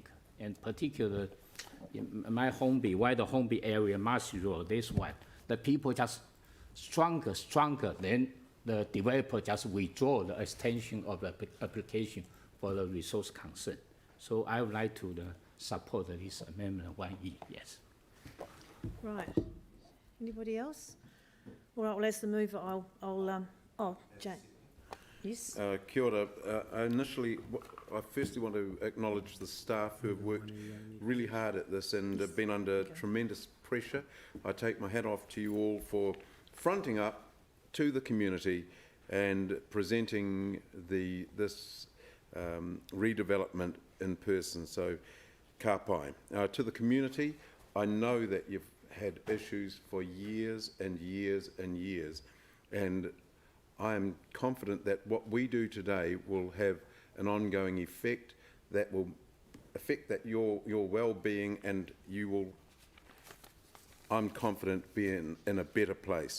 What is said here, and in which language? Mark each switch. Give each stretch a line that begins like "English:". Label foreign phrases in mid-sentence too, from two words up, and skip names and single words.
English: And particularly in my White Hornby area, Marcy Road, this one, the people just stronger, then the developer just withdraw the extension of the application for the resource concern. So I would like to support this amendment 1E, yes. Right. Anybody else? All right, well, as the mover, I'll Jane. Yes?
Māori: Kia ora.
English: I firstly want to acknowledge the staff who have worked really hard at this and have been under tremendous pressure. I take my hat off to you all for fronting up to the community and presenting this redevelopment in person. So,
Māori: ka pai.
English: To the community, I know that you've had issues for years and years and years, and I am confident that what we do today will have an ongoing effect that will affect your well-being, and you will, I'm confident, be in a better place.